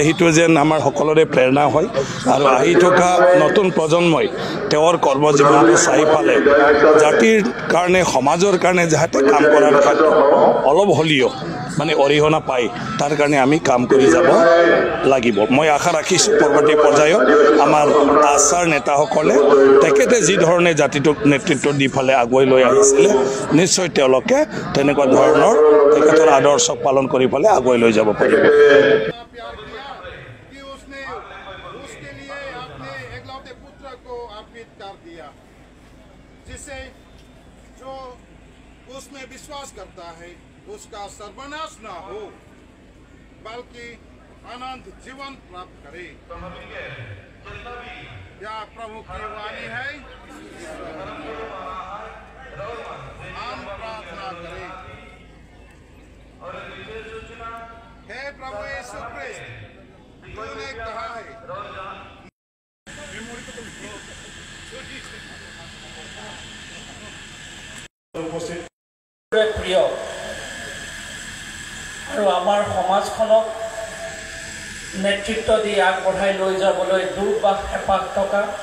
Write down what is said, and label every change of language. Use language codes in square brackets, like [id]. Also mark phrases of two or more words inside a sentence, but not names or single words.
[as] সেইটো যেন আমাৰ সকলোৰে প্ৰেৰণা হয় আৰু আহি থকা নতুন প্ৰজন্মই তেওঁৰ কৰ্মজীৱনটো চাই পালে জাতিৰ কাৰণে সমাজৰ কাৰণে যাতে কাম কৰাৰ ক্ষেত্ৰত অলপ হ'লেও মানে অৰিহণা পায় তাৰ কাৰণে আমি কাম কৰি যাব লাগিব মই আশা ৰাখিছোঁ পৰৱৰ্তী পৰ্যায়ত আমাৰ আশাৰ নেতাসকলে তেখেতে যি ধৰণে জাতিটোক নেতৃত্ব দি ফালে আগুৱাই লৈ আহিছিলে নিশ্চয় তেওঁলোকে তেনেকুৱা ধৰণৰ তেখেতৰ আদৰ্শক পালন কৰি ফালে আগুৱাই লৈ যাব পাৰিব [hi] जिसे जो उसमें विश्वास करता है उसका सर्वनाश ना हो बल्कि अनंत जीवन प्राप्त करे या प्रभु की वाणी है हम प्रार्थना करें हे प्रभु यीशु ख्रिस्त तूने कहा है [as] প্ৰিয় আৰু আমাৰ সমাজখনক নেতৃত্ব দি আগবঢ়াই লৈ যাবলৈ দুৰ্বাস হেঁপাহ থকা